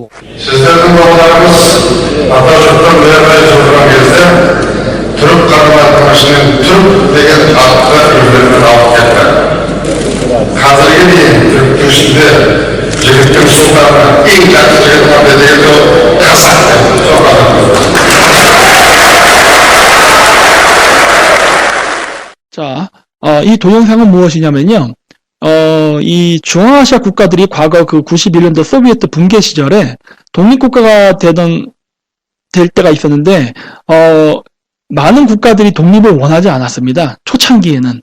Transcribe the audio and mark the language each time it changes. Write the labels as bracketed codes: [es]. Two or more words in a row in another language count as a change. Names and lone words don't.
[kk] Сіздердің балаларыңыз атажұрттан бері отырған кезде түрік қарым-қатынасымен түрік деген атты өздерімен алып кетті. Қазірге дейін түріктің ішінде жігіттің сұлтаны ең жақсы жігіт бар дегенде ол қазақ деп. [ko] 자, 이 동영상은 무엇이냐면요. 이 중앙아시아 국가들이 과거 그 91년도 소비에트 붕괴 시절에 독립국가가 될 때가 있었는데, 많은 국가들이 독립을 원하지 않았습니다. 초창기에는.